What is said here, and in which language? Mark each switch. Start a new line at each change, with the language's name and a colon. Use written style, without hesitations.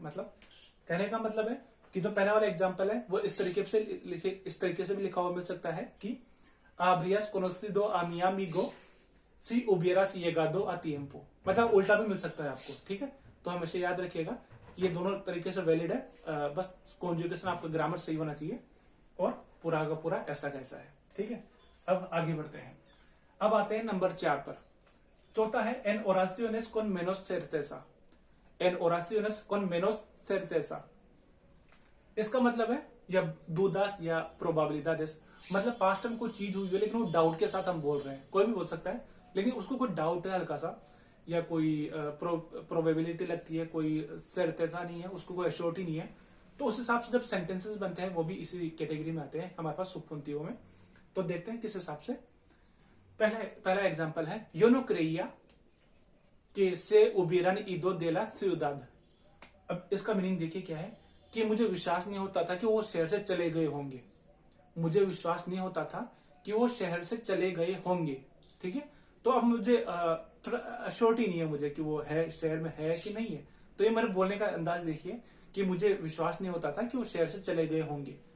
Hindi: मतलब कहने का मतलब है कि जो पहला वाला एग्जांपल है वो इस तरीके से भी लिखा हुआ मिल सकता है कि आब्रियास
Spanish: conocido a mi amigo si hubieras llegado a tiempo।
Hindi: मतलब उल्टा भी मिल सकता है आपको। ठीक है, तो हमेशा याद रखिएगा ये दोनों तरीके से वैलिड है। बस कॉन्जुगेशन आपका ग्रामर सही होना चाहिए और पूरा का पूरा ऐसा कैसा है। ठीक है, अब आगे बढ़ते हैं। अब आते हैं नंबर 4 पर। चौथा है
Spanish: en oraciones con menos certeza। en oraciones con menos certeza
Hindi: इसका मतलब है या दुदास या प्रोबेबिलिडades। मतलब पास्ट टाइम कोई चीज हुई है लेकिन वो डाउट के साथ हम बोल रहे हैं, कोई भी बोल सकता है, लेकिन उसको कोई डाउट है हल्का सा, या कोई प्रोबेबिलिटी लगती है, कोई certeza नहीं है, उसको कोई एश्योरिटी नहीं है, तो उस हिसाब से जब सेंटेंसेस बनते हैं वो भी इसी कैटेगरी में आते हैं हमारे पास सुपुंतियों में। तो देखते हैं किस हिसाब से। पहला एग्जांपल है
Spanish: yo no creía que se hubieran ido de la ciudad।
Hindi: अब इसका मीनिंग देखिए क्या है कि मुझे विश्वास नहीं होता था कि वो शहर से चले गए होंगे। मुझे विश्वास नहीं होता था कि वो शहर से चले गए होंगे। ठीक है, तो अब मुझे थोड़ा अश्योरिटी नहीं है मुझे कि वो है शहर में है कि नहीं है। तो ये मेरे बोलने का अंदाज देखिए कि मुझे विश्वास नहीं होता था कि वो शहर से चले गए होंगे।